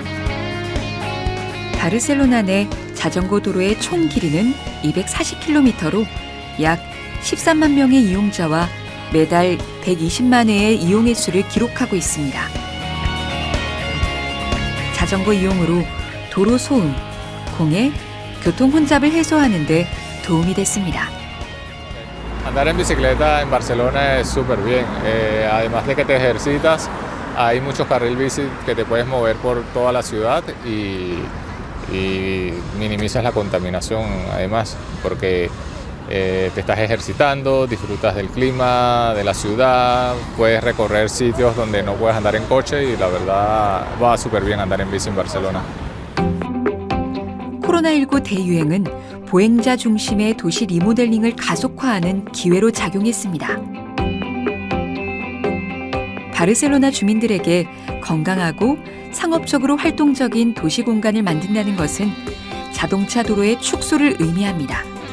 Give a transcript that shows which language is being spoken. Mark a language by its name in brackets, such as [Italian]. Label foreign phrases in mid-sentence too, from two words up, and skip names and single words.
[Korean] 바르셀로나 내 자전거 도로의 총 길이는 240km로 약 13만 명의 이용자와 매달 120만 회의 이용 횟수를 기록하고 있습니다. 자전거 이용으로 도로 소음, 공해, 교통 혼잡을 해소하는 데 도움이 됐습니다. [Spanish] Andar en bicicleta en Barcelona es súper bien, además de que te ejercitas, hay muchos carril bici que te puedes mover por toda la ciudad y minimizas la contaminación además, porque te estás ejercitando, disfrutas del clima, de la ciudad, puedes recorrer sitios donde no puedes andar en coche y la verdad va súper bien andar en bici en Barcelona. [Korean] 코로나19 대유행은 보행자 중심의 도시 리모델링을 가속화하는 기회로 작용했습니다. 바르셀로나 주민들에게 건강하고 상업적으로 활동적인 도시 공간을 만든다는 것은 자동차 도로의 축소를 의미합니다.